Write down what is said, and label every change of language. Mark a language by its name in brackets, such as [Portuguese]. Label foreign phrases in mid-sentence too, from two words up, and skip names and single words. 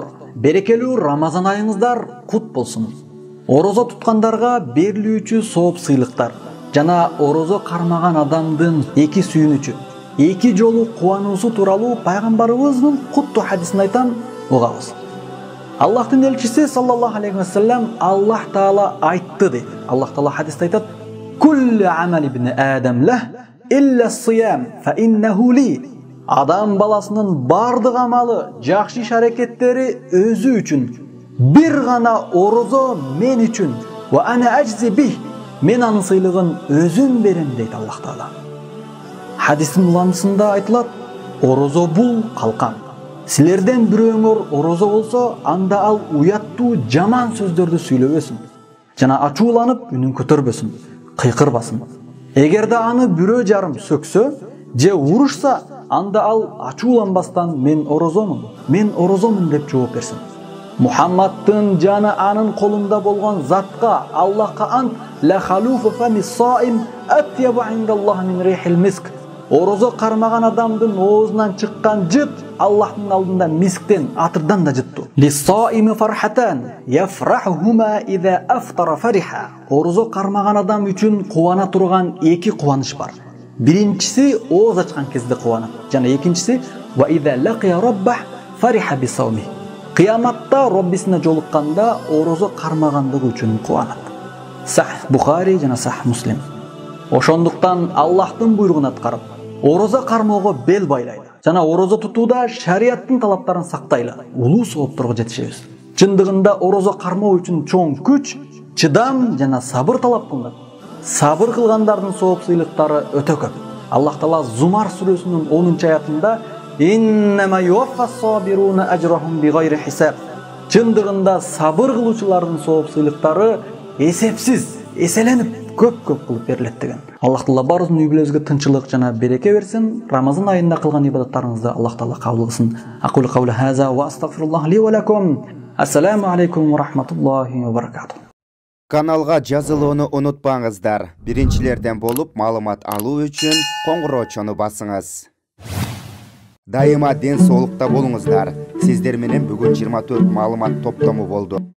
[Kyrgyz] Берекелүү Рамазан айыңыздар кут болсун. Орозо туткандарга берилүүчү сооп сыйлыктар жана орозо кармаган адамдын эки сүйүнүчү, эки жолу кубануусу тууралуу пайгамбарыбыздын куттуу хадисин айтам, угабыз. Аллахтын элчиси [Arabic] صلى الله عليه و سلم [Kyrgyz] Аллах таала айтты дейт. Аллах таала хадисте айтат: [Arabic] "كل عمل ابن آدم له إلا الصيام فإنه لي." [Kyrgyz] Адам баласынын бардык амалы, жакшы иш аракеттери өзү үчүн. Бир гана орозо мен үчүн. [Arabic] وأنا أجزي به. [Kyrgyz] Мен анын сыйлыгын өзүм берем дейт Аллах таала. Хадистин уландысында айтылат: орозо бул калкан. Силерден бирөөңөр орозо болсо, анда ал уяттуу жаман сөздөрдү сүйлөбөсүн. Жана ачууланып үнүн көтөрбөсүн, кыйкырбасын. Эгерде аны бирөө жарым сөксө, же урушса, анда ал ачууланбастан мен орозомун деп жооп берсин. Мухаммадтын жаны анын колунда болгон затка, Аллахка ант, [Arabic] لخلوف فم الصائم أطيب عند الله من ريح المسك. [Kyrgyz] Орозо кармаган адамдын оозунан чыккан жыт Аллахтын алдында мисктен, атырдан да жытту. [Arabic] للصائم فرحتان يفرحهما إذا أفطر فرح. [Kyrgyz] Орозо кармаган адам үчүн кубана турган эки кубаныч бар. Биринчиси ооз ачкан кезде кубанат, жана экинчиси [Arabic] وإذا لقي ربه فرح بصومه. [Kyrgyz] Кыяматта Роббисине жолукканда орозо кармагандыгы үчүн кубанат. Сах Бухари жана Сах Муслим. Ошондуктан Аллахтын буйругун аткарып, орозо кармоого бел байлайлы. Жана орозо тутууда шарияттын талаптарын сактайлы. Улуу соопторго жетишебиз. Чындыгында орозо кармоо үчүн чоң күч, чыдам жана сабыр талап кылынат. Сабыр кылгандардын сооп сыйлыктары өтө көп. Аллах Таала Зумар сүрөсүнүн 10-аятында [Arabic] «إنما يوفى الصابرون أجرهم بغير حساب». [Kyrgyz] Чындыгында сабыр кылуучулардын сооп сыйлыктары эсепсиз, эселенип көп кылып берилет деген. Аллах Таала баарыбыздын үй бүлөбүзгө тынчылык жана береке берсин. Рамазан айында кылган ибадаттарыңызды Аллах Таала кабыл кылсын. [Arabic] أقول قولي هذا وأستغفر الله لي ولكم. السلام عليكم ورحمة الله وبركاته. [Kyrgyz] Каналга жазылууну унутпаңыздар. Биринчилерден болуп маалымат алуу үчүн коңгуроочону басыңыз. Дайыма ден соолукта болуңуздар. Сиздер менен бүгүн 24 маалымат топтому болду.